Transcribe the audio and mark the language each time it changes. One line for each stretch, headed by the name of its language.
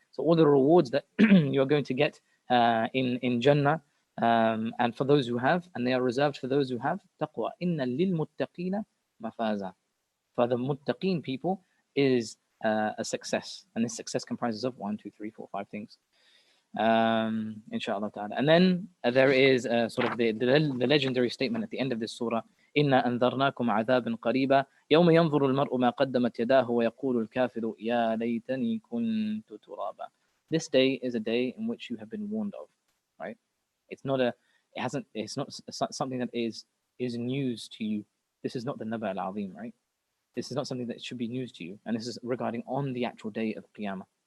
English: So all the rewards that you're going to get in Jannah, and for those who have, and they are reserved for those who have taqwa.
Arabic: إِنَّ لِلْمُتَّقِينَ مَفَازًا.
English: For the muttaqeen people is a success, and this success comprises of 1, 2, 3, 4, 5 things, inshallah ta'ala. And then there is sort of the legendary statement at the end of this surah:
Arabic: إِنَّا أَنذَرْنَاكُمْ عَذَابًا قَرِيبًا يَوْمَ يَنظُرُ الْمَرْءُ مَا قَدَّمَتْ يَدَاهُ وَيَقُولُ الْكَافِرُ يَا لَيْتَنِي كُنْتُ تُرَابًا.
English: This day is a day in which you have been warned of, right? It's not something that is news to you. This is not the Naba al-Azim, right? This is not something that should be news to you, and this is regarding on the actual day of Qiyamah.